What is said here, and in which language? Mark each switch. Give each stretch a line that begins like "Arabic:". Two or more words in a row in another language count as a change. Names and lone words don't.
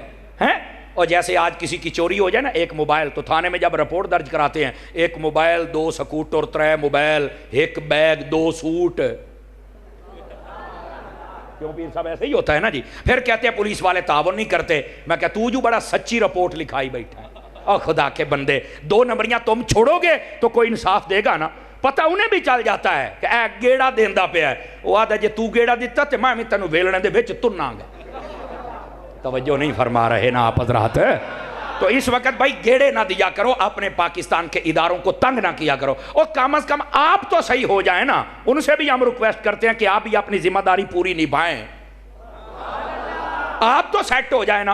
Urdu: اور جیسے آج کسی کی چوری ہو جائے نا, ایک موبائل, تو تھانے میں جب رپورٹ درج کراتے ہیں, ایک موبائل 2 سکوٹر 3 موبائل 1 بیگ 2 سوٹ. کیوں پیر صاحب ایسے ہی ہوتا ہے نا جی. پھر کہتے ہیں پولیس والے تعاون نہیں کرتے. میں کہتا تو جو بڑا سچی رپورٹ لکھائی بیٹھا ہے. اور خدا کے بندے 2 نمبریاں تم چھوڑو گے تو کوئی انصاف دے گا نا. پتہ انہیں بھی چل جاتا ہے کہ
Punjabi: اے گیڑا دیندا پیا ہے. وہ آدھا جے تو گیڑا دیتا تے میں تینوں ویلنے دے وچ تننا گا.
Urdu: توجہ نہیں فرما رہے نا آپ حضرات. تو اس وقت بھائی گیڑے نہ دیا کرو, اپنے پاکستان کے اداروں کو تنگ نہ کیا کرو. اور کم از کم آپ تو صحیح ہو جائیں نا. ان سے بھی ہم ریکویسٹ کرتے ہیں کہ آپ بھی اپنی ذمہ داری پوری نبھائیں. آپ تو سیٹ ہو جائیں نا.